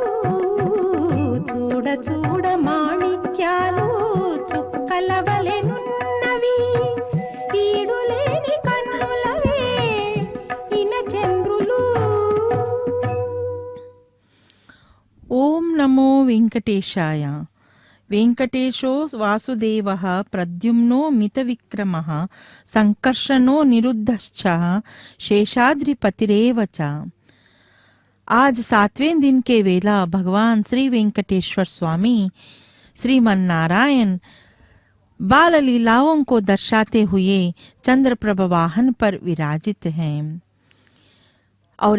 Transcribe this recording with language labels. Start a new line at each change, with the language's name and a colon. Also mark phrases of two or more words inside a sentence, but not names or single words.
Telugu: చూడ చూడ మాణిక్యాలు చుక్కల వలెనున్నవి, ఈడులేని కన్నులవే ఇన చంద్రులు.
Sanskrit: ఓం నమో వెంకటేశాయ. వెంకటేశో వాసుదేవः प्रद्युम्नो मितविक्रमः संकर्षणो निरुद्धश्च शेषाद्रिपतिरेव च।
Hindi: आज 7वें दिन के वेला भगवान श्री वेंकटेश्वर स्वामी श्रीमन्नारायण बाल लीलाओं को दर्शाते हुए चंद्रप्रभ वाहन पर विराजित हैं, और